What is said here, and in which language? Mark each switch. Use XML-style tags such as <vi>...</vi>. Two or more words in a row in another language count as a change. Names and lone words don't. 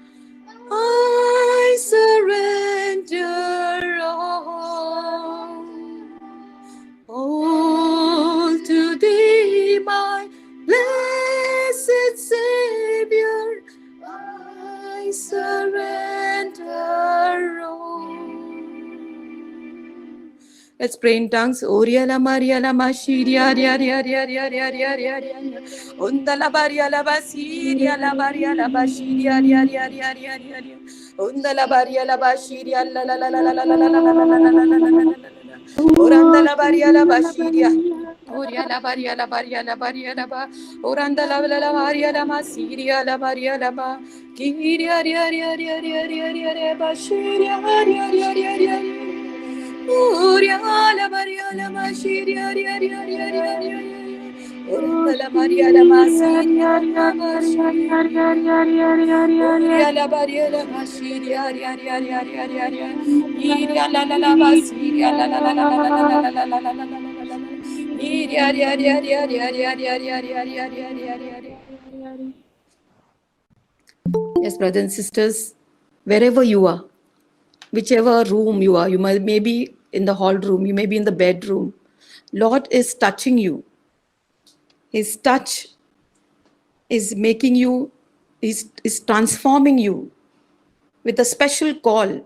<en>I surrender all to Thee, my blessed Savior. I surrender all. Let's pray in tongues. Oria la Maria la Mashiria ria ria ria ria ria ria ria ria. Unda la Baria la Basiria la Baria la Bashiria ria ria ria ria ria ria. Unda la Baria la Bashiria la la la la la la la la la la la la. Oranda la Baria la Bashiria. Oria la Baria la Baria la Baria la Ba. Oranda la Baria la Masiria la Baria la Ba. Kiria ria ria ria ria ria ria ria Bashiria ria ria ria ria. Oria la Maria la Mashiria ria ria ria ria ria. Oranda la Maria la Masiria la Bashiria ria ria ria ria. Oria la Maria la Mashiria ria ria ria ria ria ria. Iria la la la Masiria la la la la la la la la la la la. Iria ria ria ria ria ria ria ria ria ria ria ria ria. Yes, brothers and sisters, wherever you are, whichever room you are, you may be in the hall room, you may be in the bedroom. Lord is touching you. His touch is making you, is transforming you with a special call.</en>